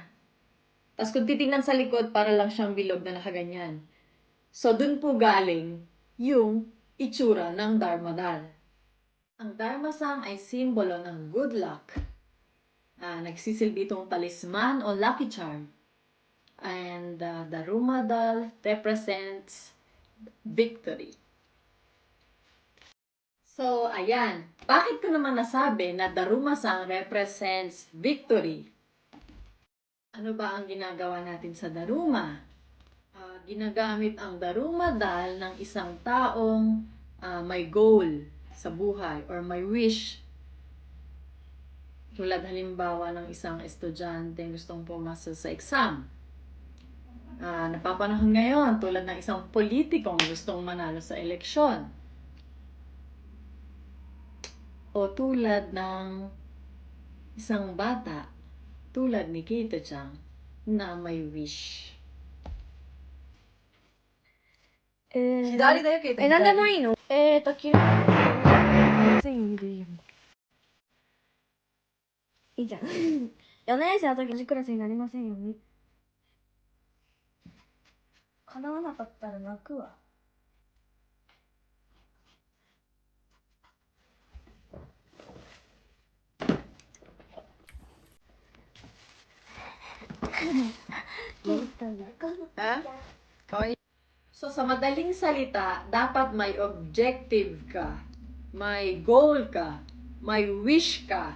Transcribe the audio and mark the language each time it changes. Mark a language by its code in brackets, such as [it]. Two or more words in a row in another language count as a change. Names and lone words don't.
[tl] Tapos kung titingnan sa likod, para lang siyang bilog na nakaganyan. So, dun po galing yung itsura ng Darmadal. Ang Darmasang ay simbolo ng [en] good luck. [tl] Nagsisilbi itong talisman o [en] lucky charm. And the Darumadal represents victory. [tl] So, ayan. Bakit ko naman nasabi na Daruma-san [en] represents victory? [tl] Ano ba ang ginagawa natin sa Daruma? Ginagamit ang Darumadal ng isang taong may goal sa buhay or may wish. Tulad halimbawa ng isang estudyante gustong pumasa sa exam. napapanahon ngayon tulad ng isang politikong gustong manalo sa eleksyon. O tulad ng isang bata, tulad ni Keito-chan, na may wish. [ja] 左だよ、ケイト。なんでもいいの嫌い。全員でいいよ。いいじゃん。4年生の時同じクラスになりませんように。叶わなかったら泣くわ。 [tl] Ha? Okay. So, sa madaling salita, dapat may objective ka, may goal ka, may wish ka.